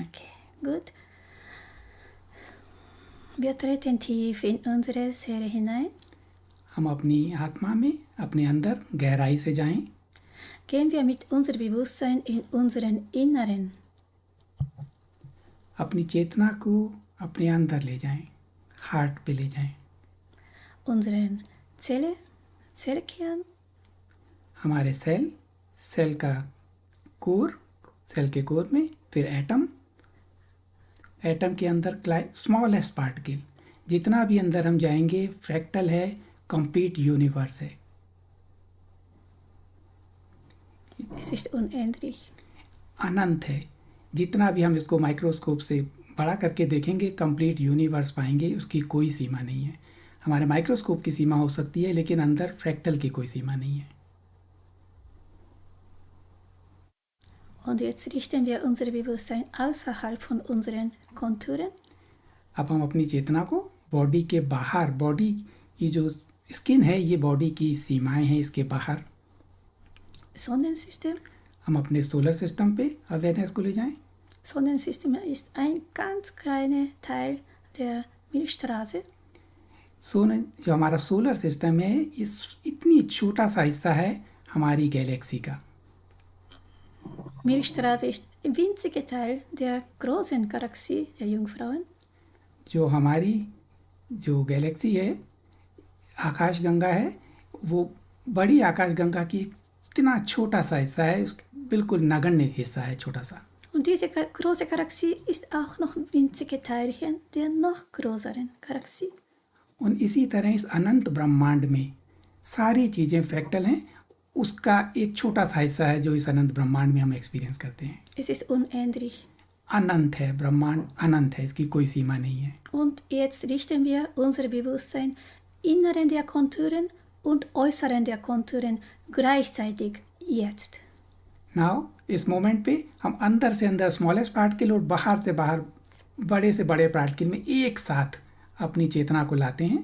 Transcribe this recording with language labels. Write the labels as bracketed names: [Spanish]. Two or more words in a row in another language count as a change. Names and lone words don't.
[German] Okay, gut. Wir treten tief in unsere Seele hinein. [Hindi] हम अपनी आत्मा में अपने अंदर गहराई से जाएं. [German] Gehen wir mit unserem Bewusstsein in unseren Inneren. [Hindi] अपनी चेतना को अपने अंदर ले जाएं, हार्ट पे ले जाएं. [German] Unseren Zellkern. [Hindi] हमारे सेल का कोर, सेल के कोर में फिर एटम के अंदर [English] smallest particle, [Hindi] जितना भी अंदर हम जाएंगे फ्रैक्टल है, [English] complete universe [Hindi] है. [German] Es ist unendlich. [Hindi] अनंत है. जितना भी हम इसको माइक्रोस्कोप से बड़ा करके देखेंगे [English] complete universe [Hindi] पाएंगे, उसकी कोई सीमा नहीं है. हमारे माइक्रोस्कोप की सीमा हो सकती है लेकिन अंदर फ्रैक्टल की कोई सीमा नहीं है. [German] Und jetzt richten wir unser Bewusstsein außerhalb von unseren Konturen. [Hindi] अब हम अपनी चेतना को बॉडी के बाहर, बॉडी की जो स्किन है ये बॉडी की सीमाएं हैं, इसके बाहर [German] Sonnensystem. [Hindi] हम अपने [English] solar system [Hindi] पे अवेयरनेस को ले जाएं। [German] Sonnensystem ist ein ganz kleiner Teil der Milchstraße. [Hindi] जो हमारा [English] solar system [Hindi] है, इस इतनी छोटा सा हिस्सा है हमारी गैलेक्सी का। [German] Milchstraße ist ein winziger Teil der großen Galaxie der Jungfrauen. [Hindi] जो हमारी जो गैलेक्सी है, आकाशगंगा है, वो बड़ी आकाशगंगा की इतना छोटा सा हिस्सा है, बिल्कुल नगण्य हिस्सा है, छोटा सा। [German] Und diese große Galaxie ist auch noch winzige Teilchen der noch größeren Galaxie. [Hindi] und इसी तरह इस अनंत ब्रह्मांड में सारी चीज़ें फ्रैक्टल हैं, उसका एक छोटा सा हिस्सा है जो इस अनंत ब्रह्मांड में हम एक्सपीरियंस करते हैं। [German] Es ist unendlich. [Hindi] अनंत है, ब्रह्मांड अनंत है, इसकी कोई सीमा नहीं है। [German] Und jetzt richten wir unser Bewusstsein inneren der Konturen und äußeren der Konturen gleichzeitig jetzt. [Hindi] नाउ इस मोमेंट पे हम अंदर से अंदर [English] smallest particle [Hindi] और बाहर से बाहर बड़े से बड़े पार्टिकल में एक साथ अपनी चेतना को लाते हैं।